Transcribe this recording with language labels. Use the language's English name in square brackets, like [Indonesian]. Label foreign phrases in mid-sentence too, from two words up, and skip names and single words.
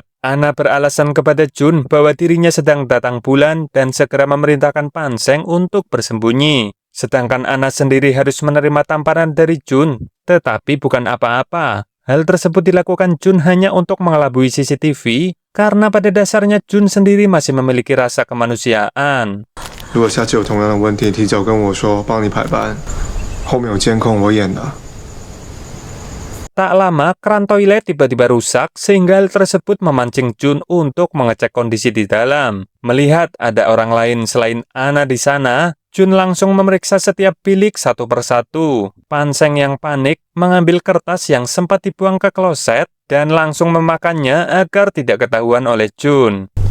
[Indonesian] Ana beralasan kepada Jun bahwa dirinya sedang datang bulan dan segera memerintahkan Panseng untuk bersembunyi. Sedangkan Ana sendiri harus menerima tamparan dari Jun, tetapi bukan apa-apa. Hal tersebut dilakukan Jun hanya untuk mengelabui CCTV, karena pada dasarnya Jun sendiri masih memiliki rasa kemanusiaan. [Chinese] 如果下次有同样的问题，提早跟我说，帮你排班。后面有监控，我演的。 [Indonesian] Tak lama, keran toilet tiba-tiba rusak sehingga hal tersebut memancing Jun untuk mengecek kondisi di dalam. Melihat ada orang lain selain Ana di sana, Jun langsung memeriksa setiap bilik satu persatu. Panseng yang panik mengambil kertas yang sempat dibuang ke kloset dan langsung memakannya agar tidak ketahuan oleh Jun.